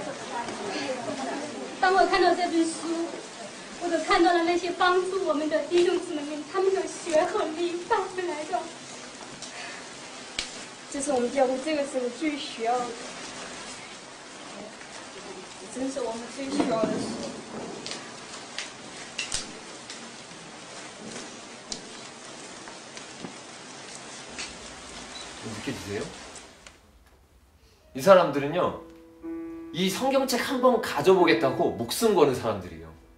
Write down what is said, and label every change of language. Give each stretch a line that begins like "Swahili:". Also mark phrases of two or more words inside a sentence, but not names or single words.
Chinese: 当我看到这本书，我都看到了那些帮助我们的弟兄姊妹们，他们的血和力带回来的。这是我们教会这个时候最需要的，真是我们最需要的事。
Korean: 느껴지세요? 이 사람들은요, 이 성경책 한번 가져보겠다고 목숨 거는 사람들이에요.